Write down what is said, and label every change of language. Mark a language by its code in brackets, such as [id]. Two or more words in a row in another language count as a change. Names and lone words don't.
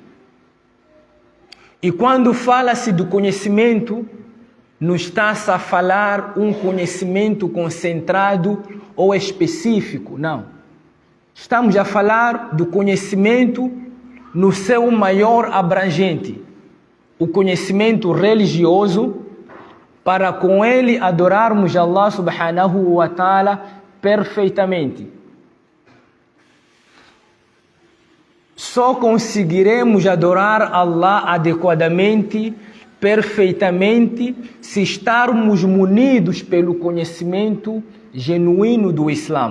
[pt] E quando fala-se do conhecimento, não está-se a falar um conhecimento concentrado ou específico, não. Estamos a falar do conhecimento no seu maior abrangente. O conhecimento religioso, para com ele adorarmos [ar] الله سبحانه وتعالى [pt] perfeitamente. Só conseguiremos adorar Allah adequadamente, perfeitamente, se estarmos munidos pelo conhecimento genuíno do Islã.